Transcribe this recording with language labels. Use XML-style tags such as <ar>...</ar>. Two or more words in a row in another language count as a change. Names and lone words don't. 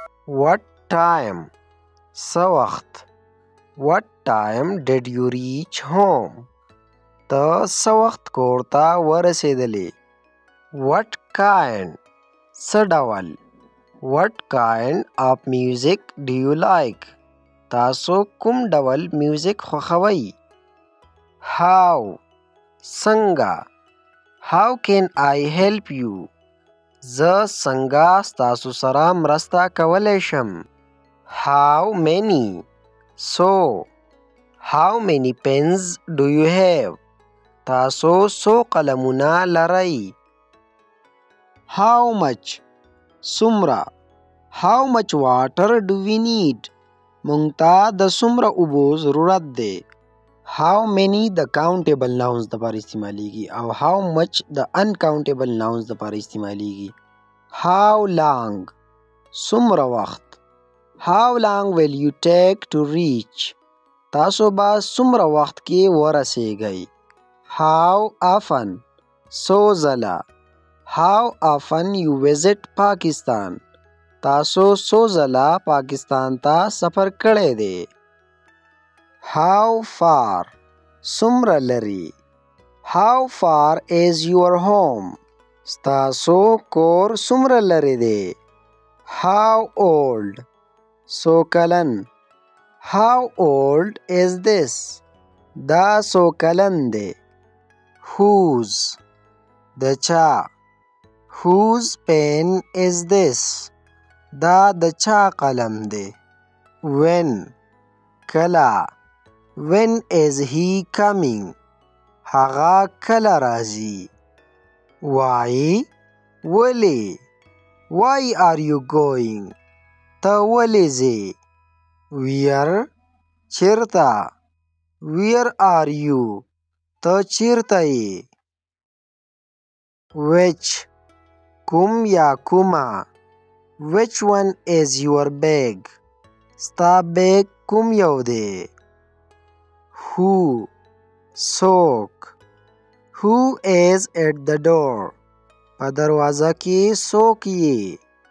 <en>What time?</en> <ps>څه وخت.</ps> <en>What time did you reach home?</en> <ps>ته څه وخت کور ته ورسېدلې.</ps> <en>What kind?</en> <ps>څه ډول.</ps> <en>What kind of music do you like?</en> <ps>تاسو کوم ډول میوزیک خوښوئ.</ps> <en>How? څنګه. How can I help you?</en> <ps>زه څنګه ستاسو سره مرسته کولی شم.</ps> <en>How many? څو. How many pens do you have?</en> <ps>تاسو څو قلمونه لرئ.</ps> <en>How much? څومره. How much water do we need?</en> <ps>مونږ ته د څومره اوبو ضرورت دی.</ps> <en>How many د countable nouns</en> <ps>دپاره استعمالیږي او</ps> <en>how much د uncountable nouns</en> <ps>دپاره استعمالیږي.</ps> <en>How long?</en> <ps>څومره وخت.</ps> <en>How long will you take to reach?</en> <ps>تاسو به څومره وخت کې ورسیږئ.</ps> <en>How often?</en> <ps>څو ځله.</ps> <en>How often you visit Pakistan?</en> <ps>تاسو څو ځله پاکستان ته سفر کړی دی.</ps> <en>How far?</en> <ps>څومره لرې.</ps> <en>How far is your home?</en> <ps>ستاسو کور څومره لرې دی.</ps> <en>How old?</en> <ps>څو کلن. How old is this? دا څو کلن دی. Whose? د چا.</ps> <en>Whose pen is this?</en> <ps>دا د چا قلم دی.</ps> <en>When? کله. When is he coming?</en> <ps>هغه کله راځي.</ps> <en>Why? ولې. Why are you going?</en> <ps>ته ولې ځې.</ps> <en>Where? چېرته. Where are you?</en> <ps>ته چېرته یې. Which? کوم یا کومه.</ps> <en>Which one is your bag?</en> <ps>ستا بیگ کوم یو دی. Who? څوک.</ps> <en>Who is at the door?</en> <ps>په دروازه کې څوک یې.</ps>